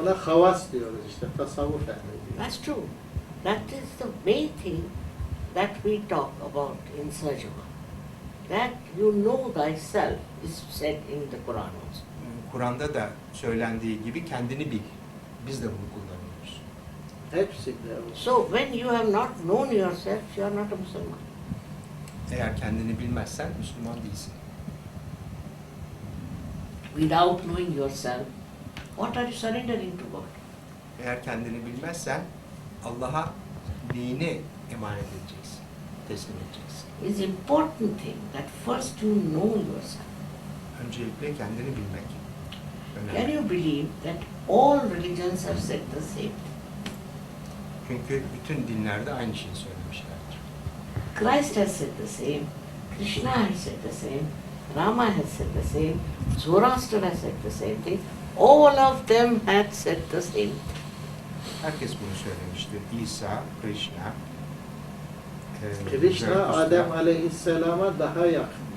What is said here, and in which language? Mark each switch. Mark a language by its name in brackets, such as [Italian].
[Turkish] ona havas diyoruz işte, tasavvuf ehli. [English] That's true. That is the main thing that we talk about in Sarjama. That you know thyself is said in the Quran also. [Turkish] Kur'an'da da söylendiği gibi kendini bil. Biz de bunu kullanıyoruz. Hepsinde o. [English] So when you have not known yourself, you are not a Muslim. [Turkish] Eğer kendini bilmezsen Müslüman değilsin. [English] Without knowing yourself, what are you surrendering to God? [Turkish] Eğer kendini bilmezsen Allah'a dini emanet edeceksin, teslim edeceksin. [English] It's important thing that first you know yourself. [Turkish] Öncelikle kendini bilmek [English] Can [Turkish] önemli. [English] you believe that all religions have said the same? [Turkish] Çünkü bütün dinlerde aynı şeyi söylemişlerdir. [English] Christ has said the same, Krishna has said the same, Rama has said the same, Zoroaster has said the same thing. All of them had said the same thing. [Turkish] Herkes bunu söylemiştir. İsa, Krishna, Krishna Zarathustra, Adem Aleyhisselam'a daha yakın.